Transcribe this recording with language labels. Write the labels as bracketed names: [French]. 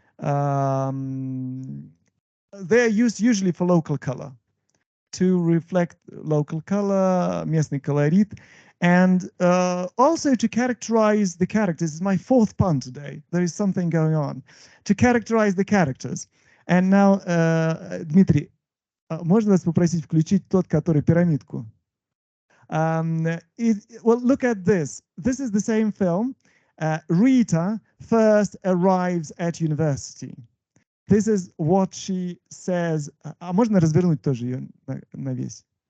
[English] They're used usually for local color, to reflect local color, [Russian] местный колорит, [English] and also to characterize the characters. This is my fourth pun today. There is something going on. To characterize the characters. And now, [Russian] Dmitry, можно вас попросить включить тот, который пирамидку? [English] Well, look at this. This is the same film. Rita first arrives at university. This is what she says. [Russian] А можно развернуть тоже ее на весь?